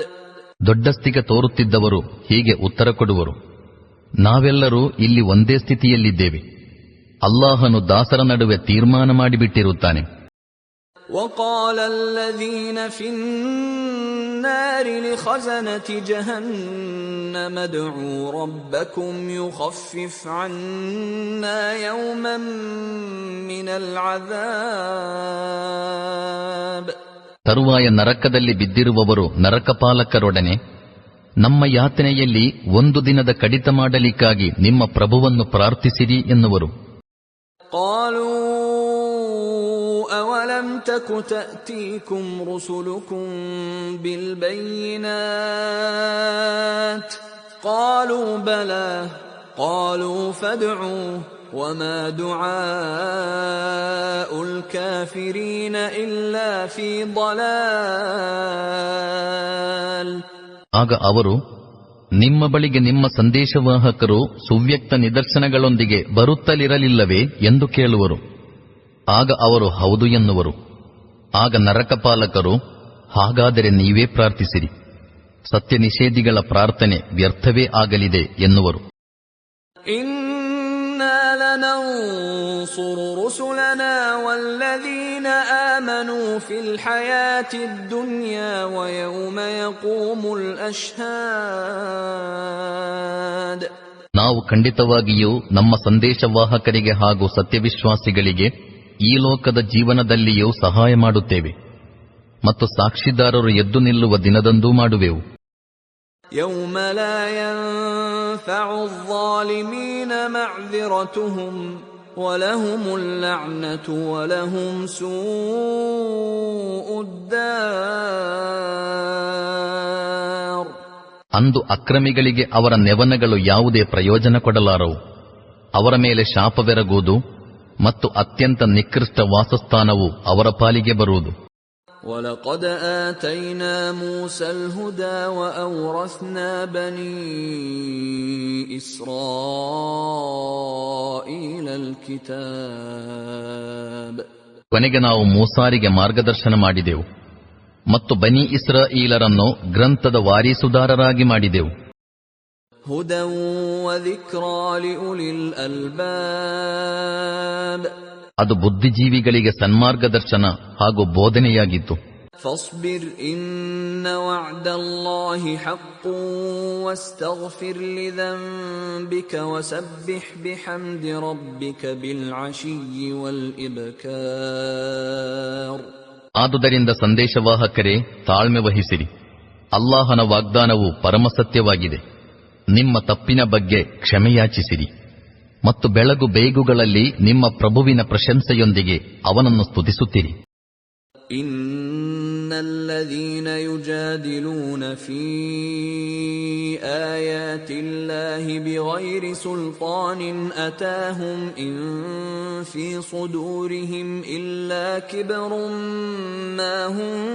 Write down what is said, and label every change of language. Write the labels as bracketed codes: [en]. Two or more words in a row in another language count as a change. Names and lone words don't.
[kn] ದೊಡ್ಡಸ್ತಿಕೆ ತೋರುತ್ತಿದ್ದವರು ಹೀಗೆ ಉತ್ತರ ಕೊಡುವರು, ನಾವೆಲ್ಲರೂ ಇಲ್ಲಿ ಒಂದೇ ಸ್ಥಿತಿಯಲ್ಲಿದ್ದೇವೆ. ಅಲ್ಲಾಹನು ದಾಸರ ನಡುವೆ ತೀರ್ಮಾನ ಮಾಡಿಬಿಟ್ಟಿರುತ್ತಾನೆ. [ar] وقال الذين في النار لخزنة جهنم ادعوا ربكم يخفف عنا يوما من العذاب. [kn] ತರುವಾಯ ನರಕದಲ್ಲಿ ಬಿದ್ದಿರುವವರು ನರಕಪಾಲಕರೊಡನೆ, ನಮ್ಮ ಯಾತನೆಯಲ್ಲಿ ಒಂದು ದಿನದ ಕಡಿತ ಮಾಡಲಿಕ್ಕಾಗಿ ನಿಮ್ಮ ಪ್ರಭುವನ್ನು ಪ್ರಾರ್ಥಿಸಿರಿ ಎನ್ನುವರು. [ar] قالوا أولم تك تأتيكم رسلكم بالبينات قالوا بلى قالوا فادعوا وما دعاء الكافرين إلا في ضلال. [kn] ಆಗ ಅವರು, ನಿಮ್ಮ ಬಳಿಗೆ ನಿಮ್ಮ ಸಂದೇಶವಾಹಕರು ಸುವ್ಯಕ್ತ ನಿದರ್ಶನಗಳೊಂದಿಗೆ ಬರುತ್ತಲಿರಲಿಲ್ಲವೇ ಎಂದು ಕೇಳುವರು. ಆಗ ಅವರು ಹೌದು ಎನ್ನುವರು. ಆಗ ನರಕಪಾಲಕರು, ಹಾಗಾದರೆ ನೀವೇ ಪ್ರಾರ್ಥಿಸಿರಿ, ಸತ್ಯ ನಿಷೇಧಿಗಳ ಪ್ರಾರ್ಥನೆ ವ್ಯರ್ಥವೇ ಆಗಲಿದೆ ಎನ್ನುವರು. [ar] إنا لننصر رسلنا والذين آمنوا في الحياة الدنيا ويوم يقوم الأشهاد. [kn] ನಾವು ಖಂಡಿತವಾಗಿಯೂ ನಮ್ಮ ಸಂದೇಶವಾಹಕರಿಗೆ ಹಾಗೂ ಸತ್ಯವಿಶ್ವಾಸಿಗಳಿಗೆ ಈ ಲೋಕದ ಜೀವನದಲ್ಲಿಯೂ ಸಹಾಯ ಮಾಡುತ್ತೇವೆ ಮತ್ತು ಸಾಕ್ಷಿದಾರರು ಎದ್ದು ನಿಲ್ಲುವ ದಿನದಂದೂ ಮಾಡುವೆವು. [ar] يوم لا ينفع الظالمين معذرتهم ولهم اللعنة ولهم سوء الدار. [kn] ಅಂದು ಅಕ್ರಮಿಗಳಿಗೆ ಅವರ ನೆವನಗಳು ಯಾವುದೇ ಪ್ರಯೋಜನ ಕೊಡಲಾರವು. ಅವರ ಮೇಲೆ ಶಾಪವೆರಗುವುದು ಮತ್ತು ಅತ್ಯಂತ ನಿಕೃಷ್ಟ ವಾಸಸ್ಥಾನವು ಅವರ ಪಾಲಿಗೆ ಬರುವುದು. [ar] وَلَقَدْ آتَيْنَا مُوسَى الْهُدَى وَأَوْرَثْنَا بَنِي إِسْرَائِيلَ الْكِتَابَ. [kn] ಕೊನೆಗೆ ನಾವು ಮೂಸಾರಿಗೆ ಮಾರ್ಗದರ್ಶನ ಮಾಡಿದೆವು ಮತ್ತು ಬನಿ ಇಸ್ರಾಯೀಲರನ್ನು ಗ್ರಂಥದ ವಾರೀಸುದಾರರಾಗಿ ಮಾಡಿದೆವು. [ar] هُدًى وَذِكْرَى لِأُولِي الْأَلْبَابِ. [kn] ಅದು ಬುದ್ಧಿಜೀವಿಗಳಿಗೆ ಸನ್ಮಾರ್ಗದರ್ಶನ ಹಾಗೂ ಬೋಧನೆಯಾಗಿತ್ತು. [ar] فاصبر إن وعد الله حق واستغفر لذنبك وسبح بحمد ربك بالعشي والإبكار. [kn] ಆದುದರಿಂದ ಸಂದೇಶವಾಹಕರೇ, ತಾಳ್ಮೆ ವಹಿಸಿರಿ. ಅಲ್ಲಾಹನ ವಾಗ್ದಾನವು ಪರಮಸತ್ಯವಾಗಿದೆ. ನಿಮ್ಮ ತಪ್ಪಿನ ಬಗ್ಗೆ ಕ್ಷಮೆಯಾಚಿಸಿರಿ ಮತ್ತು ಬೆಳಗು ಬೇಗುಗಳಲ್ಲಿ ನಿಮ್ಮ ಪ್ರಭುವಿನ ಪ್ರಶಂಸೆಯೊಂದಿಗೆ ಅವನನ್ನು ಸ್ತುತಿಸುತ್ತಿರಿ. [ar] إن الذين يجادلون في آيات الله بغير سلطان أتاهم إن في صدورهم إلا كبر ما هم